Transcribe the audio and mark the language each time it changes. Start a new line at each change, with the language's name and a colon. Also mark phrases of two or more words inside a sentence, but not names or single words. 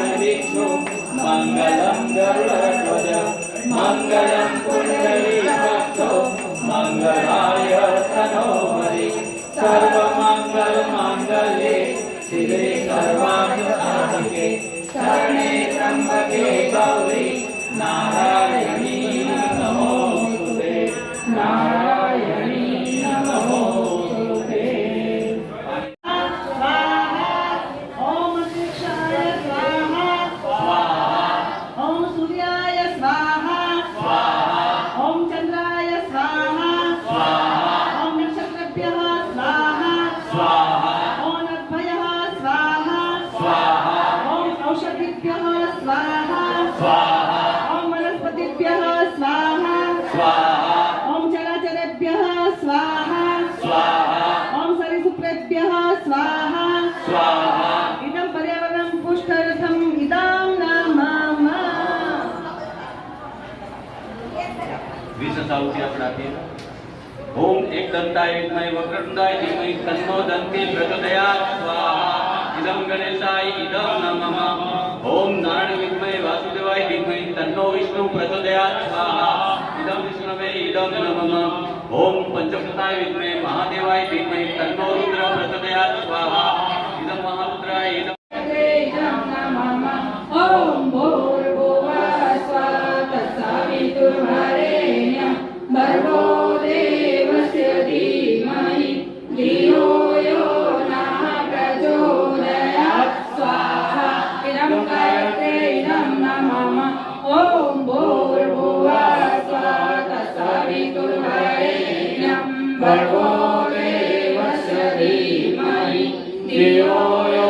Sanskrit: વિષ્ણુ મંગલમ ગરુડધ્વજ મંગલમ પુંડરીકાક્ષો મંગળાય તનોહરિ સર્વમંગલ માંગલ્યે શિવે સર્વાર્થ સાધિકે શરણે ત્રંબકે ગૌરી નારાયણી નમોસ્તુતે નારાયણી નમોસ્તુતે ओम शिक्षाय स्वाहा ओम सूर्याय स्वाहा ओम चंद्राय स्वाहा ओम नक्षत्रेभ्यः स्वाहा ओम नद्भयः स्वाहा ओम औषधिभ्यः स्वाहा ओम वनस्पतिभ्यः स्वाहा ओम चराचरेभ्यः स्वाहा ओम सरीसृपेभ्यः स्वाहा इदं पर्यावरणं पुष्टर्थम् इदं नमः
Gujarati: વિશેષ આહુતિ આપણે આપીએ.
Sanskrit: ઓમ એકદંતાય વિદ્મહે વક્રતુંડાય ધીમહિ તન્નો દંતી પ્રચોદયાત સ્વાહા. ઇદં ગણેશાય ઇદં નમઃ. ઓમ નારાયણ વિદ્મહે વાસુદેવાય ધીમહિ તન્નો વિષ્ણુ પ્રચોદયાત સ્વાહા. ઇદં વિષ્ણવે ઇદં નમઃ. ઓમ પંચપ્રતાય વિદ્મહે મહાદેવાય ધીમહિ તન્નો રુદ્ર પ્રચોદયાત સ્વાહા. ઇદં મહારુદ્રાય ઇદં ओम भूर्भुवः स्वः तत्सवितुर्वरेण्यं भर्गो देवस्य धीमहि धियो यो नः प्रचोदयात् स्वाहा इदं गायत्र्यै नमः ओम भूर्भुवः स्वः तत्सवितुर्वरेण्यं भर्गो देवस्य धीमहि धियो यो